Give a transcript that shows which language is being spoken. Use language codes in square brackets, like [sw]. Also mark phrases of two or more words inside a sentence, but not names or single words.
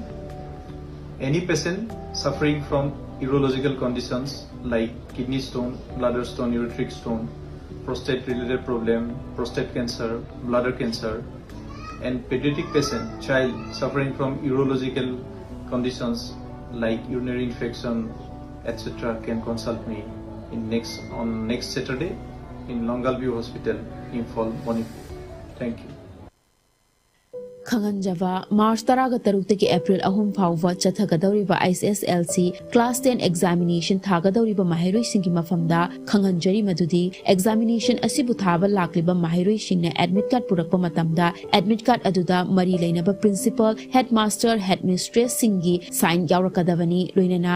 [en] Any patient suffering from urological conditions like kidney stone, bladder stone, ureteric stone, prostate related problem, prostate cancer, bladder cancer, and pediatric patient, child suffering from urological conditions like urinary infection, etc. can consult me on next Saturday in Longal View Hospital, Imphal, Manipur. Thank you. [mni] Khanganjava March 13 April ahum phawwa chathagadawriba ISSLC Class 10 examination thagadawriba mahairoi singi mafamda khanganjari madudi examination asibu thaba lakliba mahairoi singna [en] admit card [mni] purakpa matamda [en] admit card [mni] aduda mari leinaba [en] principal headmaster headmistress [mni] singi sign yaurakadavani loinana